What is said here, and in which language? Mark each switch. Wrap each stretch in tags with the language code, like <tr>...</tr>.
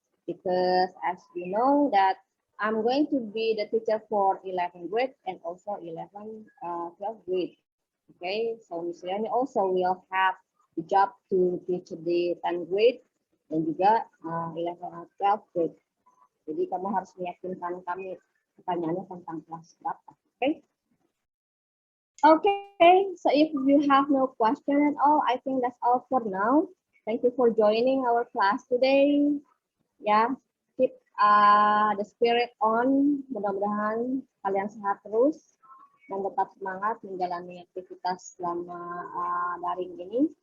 <en>Because as you know that I'm going to be the teacher for 11th grade and also 12th grade, okay? So Miss Riani also will have the job to teach the 10th grade dan juga 11th and 12th grade.</en> <id>Jadi kamu harus meyakinkan kami pertanyaannya tentang kelas berapa, okay?</id> <en>Okay, so if you have no question at all, I think that's all for now. Thank you for joining our class today. Ya, keep the spirit on.</en> <id>Mudah-mudahan kalian sehat terus dan tetap semangat menjalani aktivitas selama daring ini.</id>